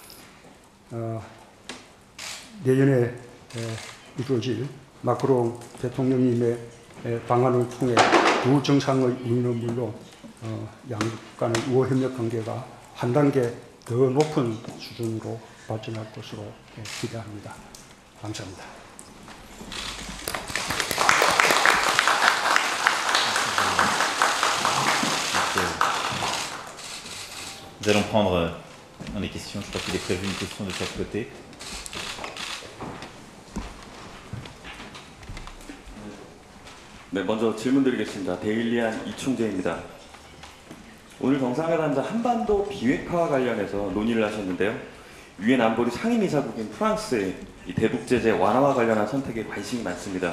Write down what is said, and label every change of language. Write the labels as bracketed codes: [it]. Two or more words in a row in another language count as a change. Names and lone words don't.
[ko] 내년에 이루어질 마크롱 대통령님의 방안을 통해 두 정상의 우인은 물론 양국 간의 우호 협력 관계가 한 단계 더 높은 수준으로 발전할 것으로 기대합니다. 감사합니다. [fr] Nous allons prendre dans les questions, je crois qu'il est prévu une question de chaque côté. [ko] 네, 먼저 질문 드리겠습니다. 데일리안 이충재입니다. 오늘 정상회담에서 한반도 비핵화와 관련해서 논의를 하셨는데요. 유엔 안보리 상임이사국인 프랑스의 이 대북 제재 완화와 관련한 선택에 관심이 많습니다.